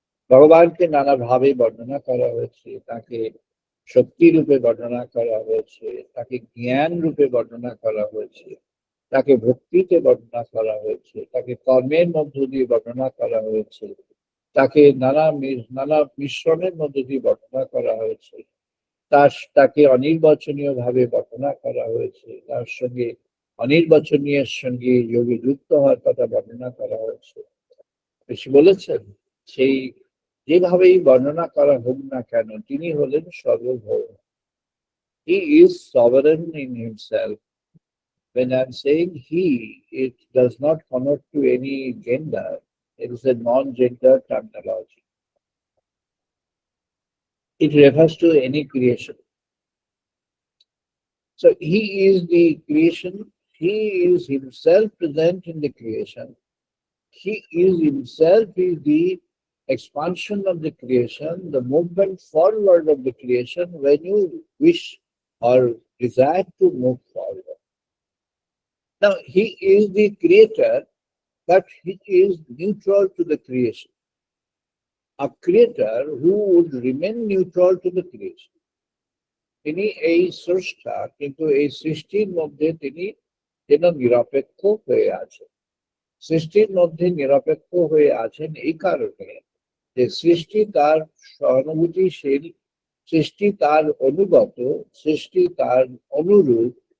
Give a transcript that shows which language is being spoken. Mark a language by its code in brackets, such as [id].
[bn] ভগবানকে নানা ভাবে বর্ণনা করা হয়েছে, তাকে শক্তি রূপে বর্ণনা করা হয়েছে, তাকে জ্ঞান রূপে বর্ণনা করা হয়েছে, তাকে ভক্তিতে বর্ণনা করা হয়েছে, তাকে কর্মের মধ্য দিয়ে বর্ণনা করা হয়েছে, তাকে নানা মিশ্রণের মধ্য দিয়ে বর্ণনা করা হয়েছে, তাকে অনির্বাচনীয় ভাবে বর্ণনা করা হয়েছে, তার সঙ্গে অনির্বাচনীয়ের সঙ্গে যোগে যুক্ত হওয়ার কথা বর্ণনা করা হয়েছে। বেশি বলেছেন, সেই যেভাবেই বর্ণনা করা হোক না কেন, তিনি হলেন সর্বভৌম। [en] He is sovereign in himself. When I'm saying he, it does not connote to any gender. It is a non-gender terminology. It refers to any creation. So he is the creation. He is himself present in the creation. He is himself is the expansion of the creation, the movement forward of the creation when you wish or desire to move forward. Now, he is the creator, but he is neutral to the creation. A creator who would remain neutral to the creation. [bn] তিনি এই স্রষ্টা, কিন্তু এই সৃষ্টির মধ্যে তিনি যেন নিরপেক্ষ হয়ে আছেন। সৃষ্টির মধ্যে নিরপেক্ষ হয়ে আছেন এই কারণে যে সৃষ্টি তার সহানুভূতিশীল, সৃষ্টি তার অনুগত, সৃষ্টি তার অনুরূপ।